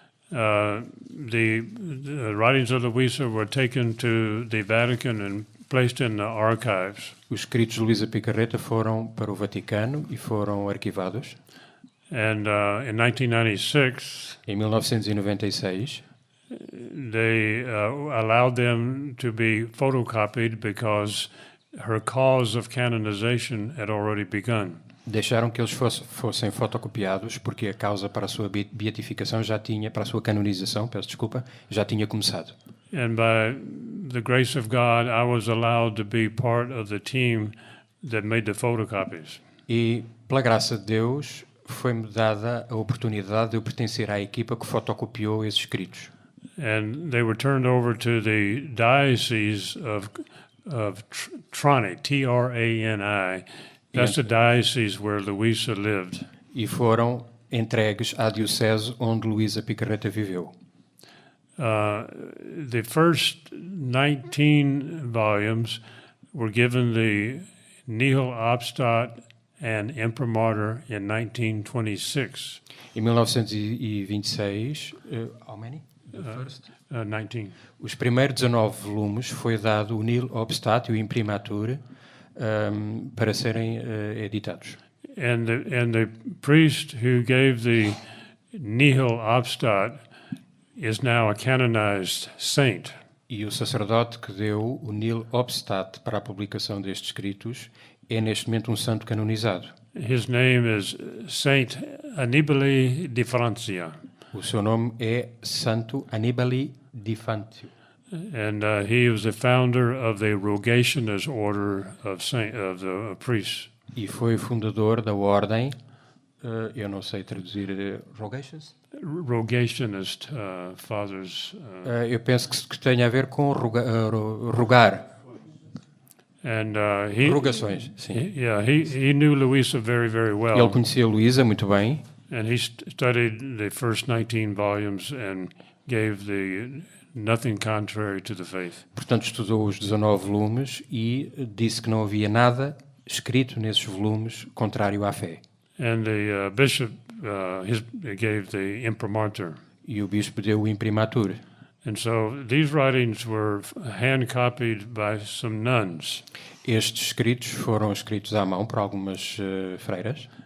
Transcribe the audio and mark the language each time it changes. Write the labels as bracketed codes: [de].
[en] the writings of Louisa were taken to the Vatican and placed in the archives. [pt] os escritos de Luísa Picarreta foram para o Vaticano e foram arquivados. [en] And in 1996, [pt] Em 1996, [en] they allowed them to be photocopied because her cause of canonization had already begun. [pt] deixaram que eles fossem fotocopiados porque a causa para a sua beatificação para a sua canonização, peço desculpa, já tinha começado. [en] And by the grace of God, I was allowed to be part of the team that made the photocopies. [pt] E, pela graça de Deus, foi-me dada a oportunidade de eu pertencer à equipa que fotocopiou esses escritos. [en] And they were turned over to the diocese of Trani, T-R-A-N-I. That's the diocese where Louisa lived. [pt] E foram entregues à diocese onde Luísa Picarreta viveu. [en] The first 19 volumes were given the Nihil Obstat and Imprimatur in 1926. [pt] Em 1926, [en] how many? 19. [pt] Os primeiros 19 volumes foi dado o Nihil Obstat e o Imprimatur para serem editados. [en] And the priest who gave the Nihil Obstat is now a canonized saint. [pt] E o sacerdote que deu o Nihil Obstat para a publicação destes escritos é neste momento um santo canonizado. [en] His name is Saint Annibale di Francia. [pt] O seu nome é Santo Annibale di Fantio. [en] and he was the founder of the Rogationist Order of priests. [pt] E foi o fundador da ordem, eu não sei traduzir, Rogations? [en] Rogationist fathers. [pt] Eu penso que tenha a ver com rogar, [en] And he, [pt] rogações, sim. [en] he knew Louisa very, very well. [pt] Ele conhecia Luísa muito bem. [en] And he studied the first 19 volumes and gave the nothing contrary to the faith. [pt] Portanto, estudou os 19 volumes e disse que não havia nada escrito nesses volumes contrário à fé. [en] And the bishop gave the imprimatur. [pt] E o bispo deu o imprimatur. [en] And so these writings were hand copied by some nuns. [pt] Estes escritos foram escritos à mão por algumas freiras.